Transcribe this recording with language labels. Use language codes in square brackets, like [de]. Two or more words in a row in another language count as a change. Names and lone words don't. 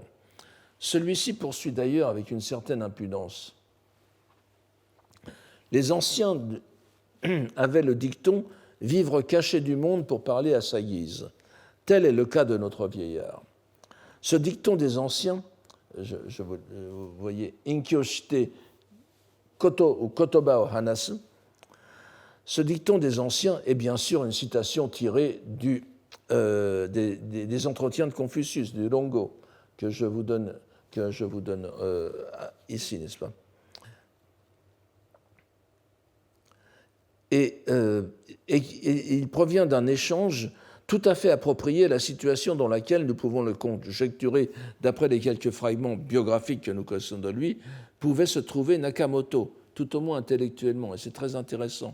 [fr] Celui-ci poursuit d'ailleurs avec une certaine impudence. Les anciens avaient le dicton « vivre caché du monde pour parler à sa guise ». Tel est le cas de notre vieillard. Ce dicton des anciens, vous voyez, « [ja] 隠居して言 [fr] ou [ja] 言葉を話す », [fr] ce dicton des anciens est bien sûr une citation tirée des entretiens de Confucius, du Rongo, que je vous donne ici, n'est-ce pas ? Et il provient d'un échange tout à fait approprié à la situation dans laquelle nous pouvons le conjecturer, d'après les quelques fragments biographiques que nous connaissons de lui, pouvait se trouver Nakamoto, tout au moins intellectuellement, et c'est très intéressant.